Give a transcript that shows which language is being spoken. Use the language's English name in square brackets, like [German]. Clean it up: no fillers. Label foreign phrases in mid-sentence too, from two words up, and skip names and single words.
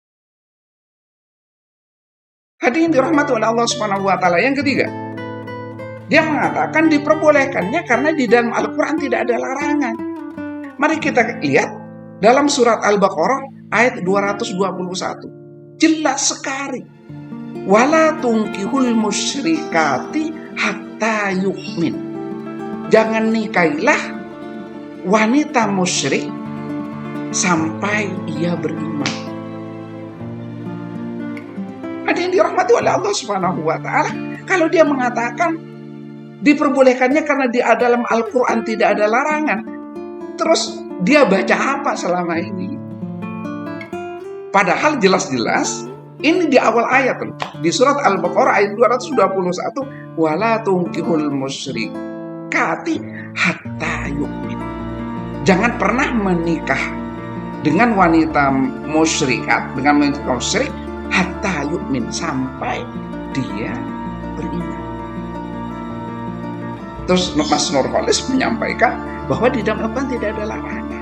[Indonesian] Hadirin dirahmati oleh Allah [Arabic] سبحانه وتعالى. [Indonesian] Yang ketiga, dia mengatakan diperbolehkannya karena di dalam Al-Quran tidak ada larangan. Mari kita lihat dalam surat Al-Baqarah ayat 221. Jelas sekali. [Arabic] ولا تنكحوا المشركات حتى يؤمن. [Indonesian] Jangan nikahilah wanita musyrik sampai ia beriman. Ada yang dirahmati oleh Allah [Arabic] سبحانه وتعالى, [Indonesian] kalau dia mengatakan diperbolehkannya karena di dalam Al-Quran tidak ada larangan, terus dia baca apa selama ini? Padahal jelas-jelas ini di awal ayat di surat Al-Baqarah ayat 221, [Arabic] ولا تنكحوا المشركات حتى يؤمن. [Indonesian] Jangan pernah menikah dengan wanita musyrikat, dengan wanita musyrik [Arabic] حتى يؤمن, [Indonesian] sampai dia beriman. Terus Mas Nurholis menyampaikan bahwa di dalam Al-Quran tidak ada larangan.